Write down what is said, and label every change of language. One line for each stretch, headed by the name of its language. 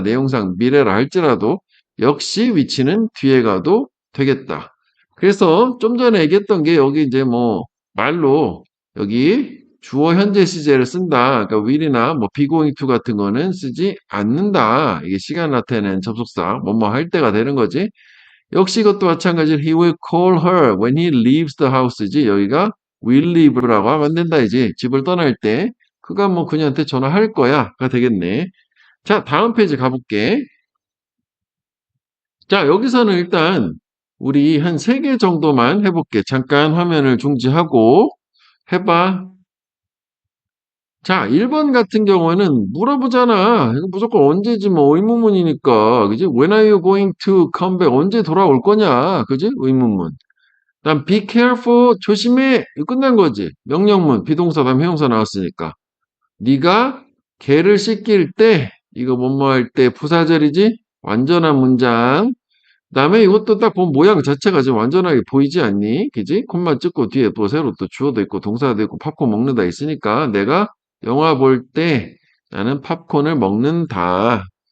Korean: 내용상 미래라 할지라도 역시 위치는 뒤에 가도 되겠다. 그래서 좀 전에 얘기했던 게 여기 이제 뭐 말로 여기 주어 현재 시제를 쓴다. 그러니까 will이나 뭐 be going to 같은 거는 쓰지 않는다. 이게 시간 나타내는 접속사 뭐뭐 할 때가 되는 거지. 역시 이것도 마찬가지로
English: he will call her when he leaves the house
Korean: 지. 여기가 will leave라고 하면 안 된다 이지. 집을 떠날 때 그가 뭐 그녀한테 전화할 거야가 되겠네. 자, 다음 페이지 가볼게. 자, 여기서는 일단 우리 한 3개 정도만 해볼게. 잠깐 화면을 중지하고 해봐. 자, 1번 같은 경우는 물어보잖아. 이거 무조건 언제지 뭐 의문문이니까. 그지?
English: When are you going to come back?
Korean: 언제 돌아올 거냐? 그지? 의문문. 다음
English: be careful.
Korean: 조심해. 이거 끝난 거지. 명령문. 비동사 다음 형용사 나왔으니까. 네가 개를 씻길 때 이거 뭐뭐 할 때 부사절이지? 완전한 문장. 그다음에 이것도 딱 보면 모양 자체가 지금 완전하게 보이지 않니? 그지? 콤마 찍고 뒤에 또 새로 또 주어도 있고 동사도 있고 팝콘 먹는다 있으니까 내가 영화 볼 때 나는 팝콘을 먹는다.